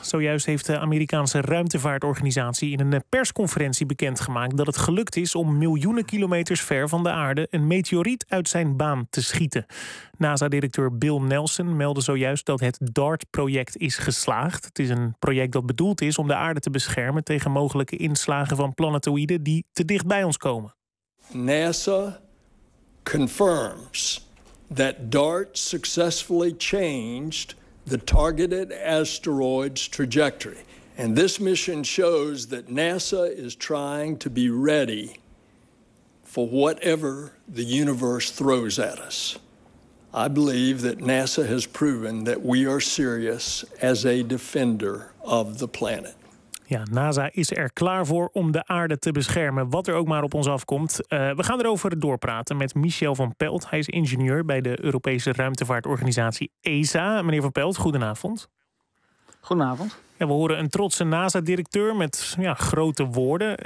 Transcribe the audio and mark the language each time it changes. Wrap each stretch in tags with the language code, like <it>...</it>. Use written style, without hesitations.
<nl>Zojuist heeft de Amerikaanse ruimtevaartorganisatie in een persconferentie bekendgemaakt dat het gelukt is om miljoenen kilometers ver van de aarde een meteoriet uit zijn baan te schieten. NASA-directeur Bill Nelson meldde zojuist dat het DART-project is geslaagd. Het is een project dat bedoeld is om de aarde te beschermen tegen mogelijke inslagen van planetoïden die te dicht bij ons komen.</nl> <en>NASA confirms that DART successfully changed the targeted asteroid's trajectory. And this mission shows that NASA is trying to be ready for whatever the universe throws at us. I believe that NASA has proven that we are serious as a defender of the planet.</en> <nl>Ja, NASA is er klaar voor om de aarde te beschermen, wat er ook maar op ons afkomt. We gaan erover doorpraten met Michel van Pelt. Hij is ingenieur bij de Europese ruimtevaartorganisatie ESA. Meneer van Pelt, goedenavond. Goedenavond. Ja, we horen een trotse NASA-directeur met grote woorden.</nl>